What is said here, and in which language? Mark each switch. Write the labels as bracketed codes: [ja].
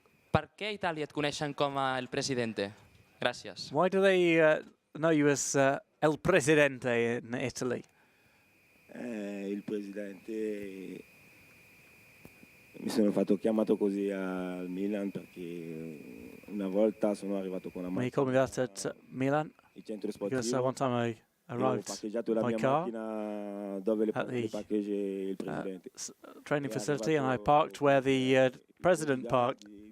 [ca] Per què a Itàlia et coneixen com a El Presidente? Gràcies. [en] Why do they know you as El Presidente in Italy? [it] Il Presidente mi sono fatto chiamato così al Milan perché una volta sono arrivato con la macchina. [en] He called me that at Milan because one time I arrived by car at the training facility and I parked where the president parked.